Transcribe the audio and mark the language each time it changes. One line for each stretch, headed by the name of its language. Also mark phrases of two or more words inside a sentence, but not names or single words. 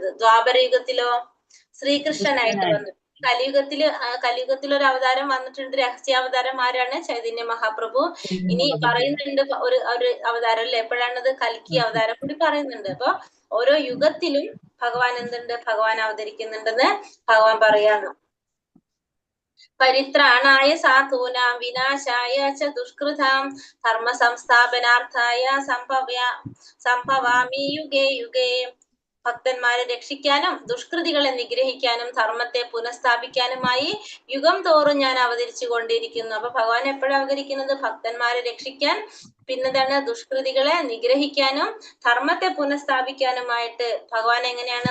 Malayalam: ദ്വാപരയുഗത്തിലോ ശ്രീകൃഷ്ണനായിട്ട് വന്നു. കലിയുഗത്തിൽ ഒരു അവതാരം വന്നിട്ടുണ്ട്, രഹസ്യാവതാരം. ആരാണ്? ചൈതന്യ മഹാപ്രഭു. ഇനി പറയുന്നുണ്ട് ഒരു അവതാരം അല്ലെ, എപ്പോഴാണത്? കൽക്കി അവതാരം കൂടി പറയുന്നുണ്ട്. അപ്പൊ ഓരോ യുഗത്തിലും ഭഗവാൻ എന്തുണ്ട്? ഭഗവാൻ അവതരിക്കുന്നുണ്ടെന്ന് ഭഗവാൻ പറയാണ്.
Sanskrit: परित्राणाय साधूनां विनाशाय च दुष्कृताम् धर्मसंस्थापनार्थाय सम्भवामि युगे युगे.
Malayalam: ഭക്തന്മാരെ രക്ഷിക്കാനും ദുഷ്കൃതികളെ നിഗ്രഹിക്കാനും ധർമ്മത്തെ പുനഃസ്ഥാപിക്കാനുമായി യുഗം തോറും ഞാൻ അവതരിച്ചു കൊണ്ടിരിക്കുന്നു. അപ്പൊ ഭഗവാൻ എപ്പോഴാണ് അവതരിക്കുന്നത്? ഭക്തന്മാരെ രക്ഷിക്കാൻ, പിന്നെന്താണ് ദുഷ്കൃതികളെ നിഗ്രഹിക്കാനും ധർമ്മത്തെ പുനഃസ്ഥാപിക്കാനുമായിട്ട് ഭഗവാൻ എങ്ങനെയാണ്?